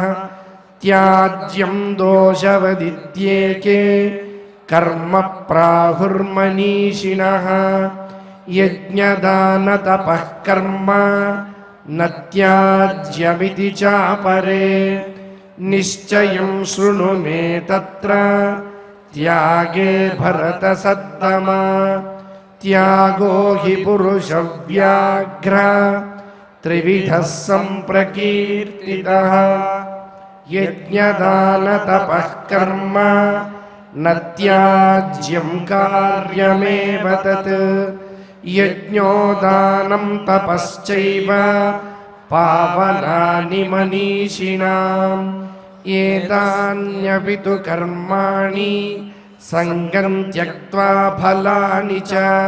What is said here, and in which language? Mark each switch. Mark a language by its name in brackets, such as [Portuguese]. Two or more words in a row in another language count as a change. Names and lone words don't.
[Sanskrit] త్యాజ్యం దోషవదిత్యేకే కర్మ ప్రాహుర్మనీషిణః. యజ్ఞదానతపః కర్మ నత్యాజ్యమితి చాపరే. నిశ్చయం శృణు మే తత్ర त्यागे भरतसत्तमा त्यागो हि पुरुषव्याघ्र त्रिविधः सम्प्रकीर्तितः यज्ञदानतपः कर्म न त्याज्यं कार्यमेव तत् यज्ञो दानं तपश्चैव पावनानि मनीषिणाम् एतान्यपि तु कर्माणि सङ्गं त्यक्त्वा फलानि च